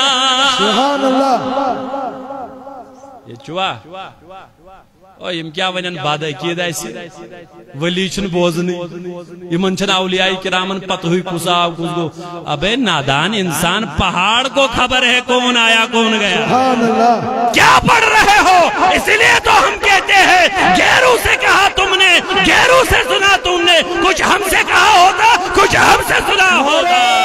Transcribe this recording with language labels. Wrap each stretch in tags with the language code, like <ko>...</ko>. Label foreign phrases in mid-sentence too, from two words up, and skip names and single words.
<ar>سبحان اللہ</ar> <ks>یہ چھوا یم کیا ونن باد عقید ایسی ولی چھن بوزنی یمن چھن اولیاء کرامن پتہ ہوئی کس آو کس گو</ks> <ur>ابے نادان انسان پہاڑ کو خبر ہے کون آیا کون گیا</ur> <ar>سبحان اللہ</ar> <ur>کیا پڑھ رہے ہو اس لیے تو ہم کہتے ہیں غیروں سے کہا تم نے غیروں سے سنا تم نے کچھ ہم سے کہا ہوتا کچھ ہم سے سنا ہوتا</ur>